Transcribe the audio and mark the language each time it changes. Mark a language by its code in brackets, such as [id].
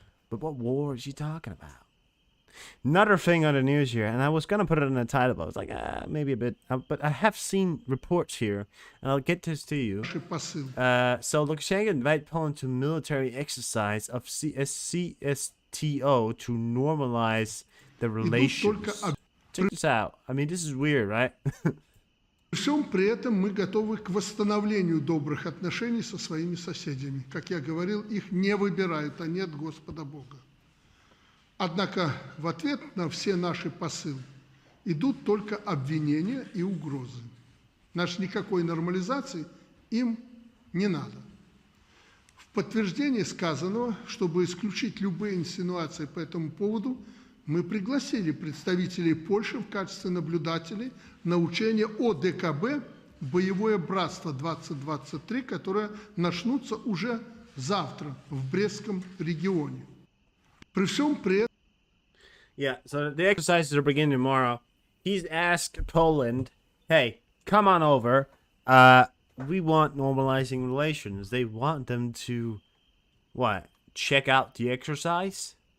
[en] But what war is he talking about? Another thing on the news here, and I was going to put it in the title, but I was like, maybe a bit. But I have seen reports here, and I'll get this to you. So Lukashenko invited Poland to military exercise of CSTO to normalize the relations. Check this out. I mean, this is weird, right? [ru] При всем при этом мы готовы к восстановлению добрых отношений со своими соседями. Как я говорил, их не выбирают, а нет Господа Бога. Однако в ответ на все наши посылы идут только обвинения и угрозы. Никакой нормализации им не надо. В подтверждение сказанного, чтобы исключить любые инсинуации по этому поводу, мы пригласили представителей Польши в качестве наблюдателей на учение ОДКБ «Боевое братство-2023», которое начнутся уже завтра в Брестском регионе. При всем при этом... [en] Yeah, so the exercises are beginning tomorrow. He's asked Poland, hey, come on over. We want normalizing relations. They want them to, what, check out the exercise?